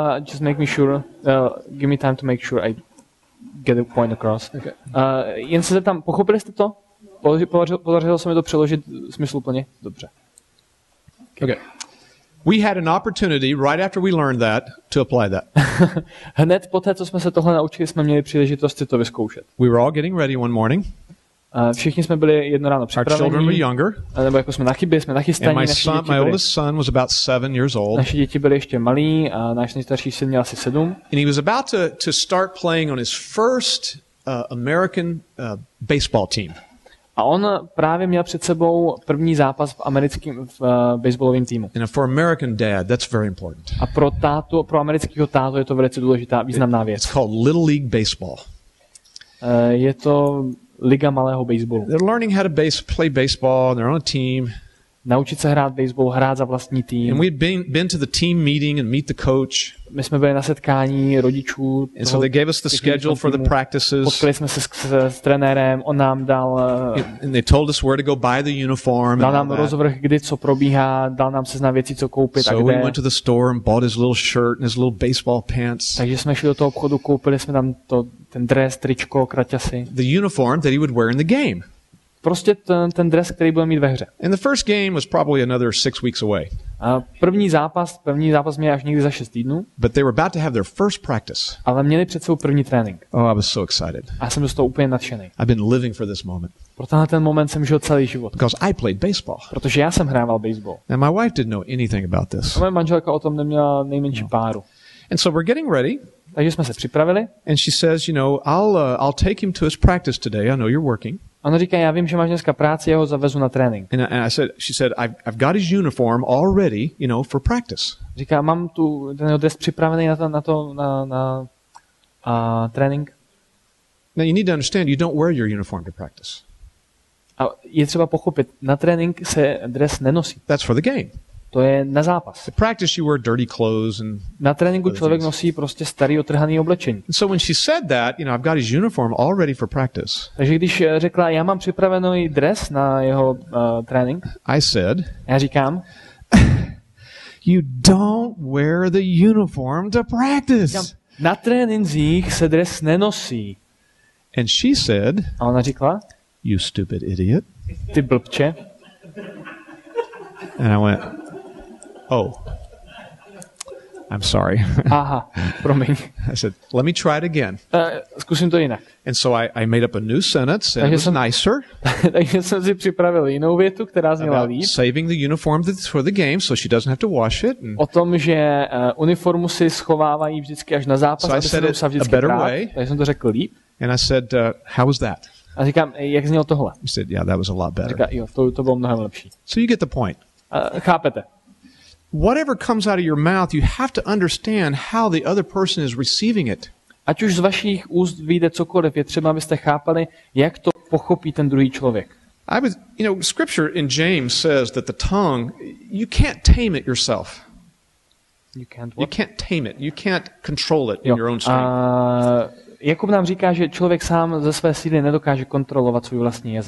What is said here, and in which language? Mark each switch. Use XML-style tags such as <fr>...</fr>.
<en>Just make me sure, give me time to make sure I get the point across.</en> <cs>Okay. Jen se zeptám, pochopili jste to? Podařilo se mi to přeložit smysluplně? Dobře.</cs> <en>Okay. We had an opportunity right after we learned that to apply that.</en> <cs>Hned poté, co jsme se tohle naučili, jsme měli příležitost si to vyzkoušet.</cs> <en>We were all getting ready one morning.</en> <cs>Všichni jsme byli jedno ráno připraveni.</cs> <en>Our children were younger.</en> <cs>Nebo jako jsme nachystaní.</cs> <en>My oldest son was about 7 years old.</en> <cs>Naše děti byly ještě malí a náš nejstarší syn měl asi 7.</cs> <en>And he was about to start playing on his first American baseball team.</en> <cs>A on právě měl před sebou první zápas v americkém baseballovém týmu.</cs> <en>And for American dad, that's very important.</en> <cs>A pro amerického tátu je to velice důležitá, významná věc.</cs> <en>It's called Little League Baseball.</en> <cs>Je to liga malého baseballu.</cs> <en>They're learning how to play baseball. They're on a team.</en> <cs>Naučit se hrát baseball, hrát za vlastní tým.</cs> <en>And we'd been to the team meeting and meet the coach.</en> <cs>My jsme byli na setkání rodičů.</cs> <en>And so they gave us the schedule for the practices.</en> <cs>Potkali jsme se s trenérem, on nám dal</cs> <en>and they told us where to go buy the uniform.</en> <cs>Dal nám rozvrh, kdy co probíhá, dal nám seznam věcí, co koupit a kde.</cs> <en>So we went to the store and bought his little shirt and his little baseball pants.</en> <cs>Takže jsme šli do toho obchodu, koupili jsme tam ten dres, tričko, kraťasy.</cs> <en>The uniform that he would wear in the game.</en> <cs>Prostě ten dres, který bude mít ve hře.</cs> <en>And the first game was probably another 6 weeks away.</en> <cs>A první zápas měli až někdy za 6 týdnů.</cs> <en>But they were about to have their first practice.</en> <cs>Ale měli před sebou první trénink.</cs> <en>Oh, I was so excited.</en> <cs>A jsem z toho úplně nadšený.</cs> <en>I've been living for this moment.</en> <cs>Pro ten moment jsem žil celý život.</cs> <en>Because I played baseball.</en> <cs>Protože já jsem hrával baseball.</cs> <en>And my wife didn't know anything about this.</en> <cs>A moje manželka o tom neměla nejmenší páru.</cs> <en>And so we're getting ready.</en> <cs>Takže jsme se připravili.</cs> <en>And she says, you know, I'll take him to his practice today. I know you're working.</en> <cs>Ona říká, já vím, že máš dneska práci, já ho zavezu na trénink.</cs> <en>And she said, I've got his uniform all ready, you know, for practice.</en> <cs>Říká, mám tu ten dres připravený na trénink.</cs> <en>Now you need to understand, you don't wear your uniform to practice.</en> <cs>A je třeba pochopit, na trénink se dres nenosí.</cs> <en>That's for the game.</en> <cs>To je na zápas.</cs> <en>At practice you wear dirty clothes and</en> <cs>na tréninku člověk nosí prostě starý otrhaný oblečení.</cs> <en>And so when she said that, you know, I've got his uniform all ready for practice.</en> <cs>Takže když řekla, já mám připravený dres na jeho trénink,</cs> <en>I said,</en> <cs>já říkám,</cs> <en>you don't wear the uniform to practice.</en> <cs>Říkám, na trénincích se dres nenosí.</cs> <en>And she said,</en> <cs>a ona říkala,</cs> <en>you stupid idiot.</en> <cs>Ty blbče.</cs> <en>And I went, oh, I'm sorry.</en> <cs>Aha, promiň.</cs> <en>I said, let me try it again.</en> <cs>Zkusím to jinak.</cs> <en>And so I made up a new sentence and it was nicer.</en> <cs>Takže jsem si připravil jinou větu, která zněla líp.</cs> <en>Saving the uniform for the game so she doesn't have to wash it.</en> <cs>O tom, že uniformu si schovávají vždycky až na zápas, aby se musel vždycky prát. Takže jsem to řekl líp.</cs> <en>And I said, how was that?</en> <cs>A říkám, jak znělo tohle?</cs> <en>He said, yeah, that was a lot better.</en> <cs>Říká, jo, to bylo mnohem lepší.</cs> <en>So you get the point.</en> <cs>Chápete?</cs> <en>Whatever comes out of your mouth, you have to understand how the other person is receiving it.</en> <cs>Ať už z vašich úst vyjde cokoliv, je třeba, abyste chápali, jak to pochopí ten druhý člověk.</cs> <en>Scripture in James says that the tongue, you can't tame it yourself. You can't what? You can't tame it. You can't control it in your own strength.</en> <cs>Jakub nám říká, že člověk sám ze své síly nedokáže kontrolovat svůj vlastní jazyk.</cs>